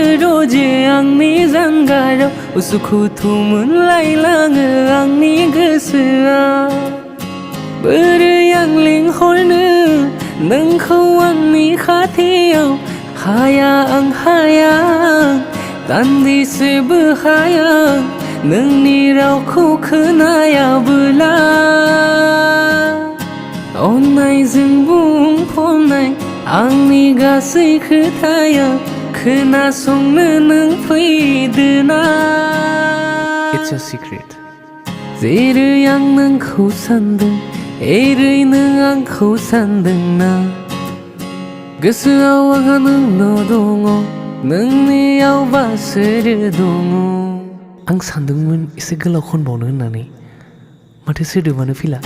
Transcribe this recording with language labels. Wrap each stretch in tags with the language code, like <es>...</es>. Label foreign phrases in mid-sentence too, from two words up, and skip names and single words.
<brx>रजे आंनि जानगाराव उसुखुथु मोनलायलाङो आंनि गोसोआ बोरै आं लिंहरनो नोंखौ आंनि खाथियाव हाया आं हाया दान्दिसेबो हाया नोंनि रावखौ खोनायाबोला अननायजों बुंफबनाय आंनि गासै खोथाया खोनासंनो नों फैदोना</brx> <en>It's a secret.</en> <brx>जेरै आं नोंखौ सानदों एरै नों आंखौ सानदोंना गोसोआव आंहा नोंल' दङ नोंनियावबा सोर दङ आं सानदोंमोन एसे गोलाव खनबावनो होननानै माथो सोदोबानो फैला।</brx>